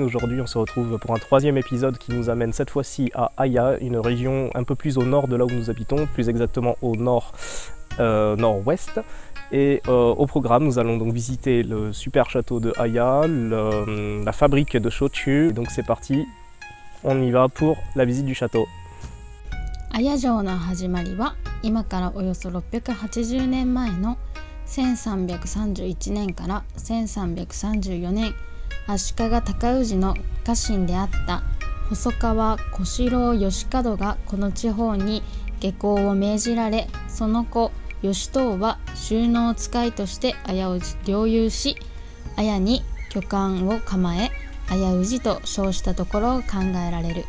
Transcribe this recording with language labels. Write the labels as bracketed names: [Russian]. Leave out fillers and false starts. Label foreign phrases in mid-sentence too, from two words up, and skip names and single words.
[French] Aujourd'hui on se retrouve pour un troisième épisode qui nous amène cette fois-ci à Aya, une région un peu plus au nord de là où nous habitons, plus exactement au nord-ouest. Et au programme nous allons donc visiter le super château de Aya, la fabrique de shochu. Et donc c'est parti, on y va pour la visite du château. [Japanese] 綾城の始まりは今からおよそ680年前の1331年から1334年、足利尊氏の家臣であった細川小四郎義門がこの地方に下校を命じられ、その子義藤は収納使いとして綾氏領有し、綾に居館を構え綾氏と称したところを考えられる。